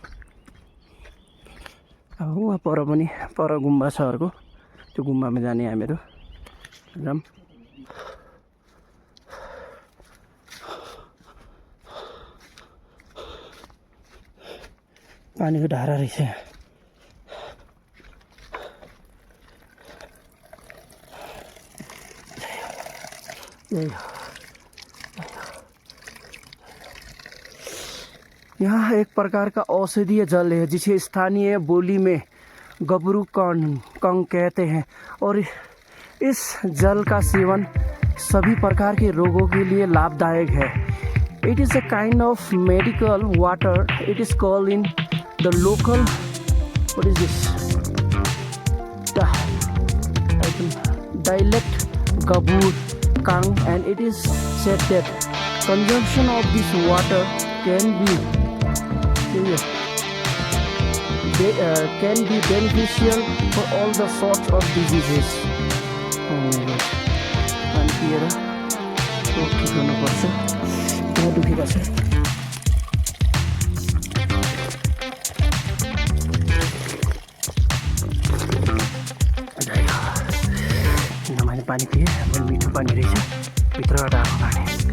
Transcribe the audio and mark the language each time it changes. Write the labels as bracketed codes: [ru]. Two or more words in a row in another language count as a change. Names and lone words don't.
[ne] अब [hi] वहाँ पर [ne] पनि पर गुम्बा छ अर्को, त्यो गुम्बामा जाने हामीहरू जाऊँ। पानीको धारा रहेछ यहाँ। [hi] यहाँ एक प्रकार का औषधीय जल है जिसे स्थानीय बोली में गबरू कंग कहते हैं, और इस जल का सेवन सभी प्रकार के रोगों के लिए लाभदायक है। [en] It is a kind of medical water. It is called in the local, what is this, dialect Gabur Kang, and it is said that consumption of this water can be beneficial for all the sorts of diseases. Oh my God. [ne] पानी पिएर तो ठिक हुनुपर्छ, पुरा दुखिरहेछ। मैले पानी पिएँ, बहुत मिठो पानी रहेछ, भित्रबाट आएको पानी।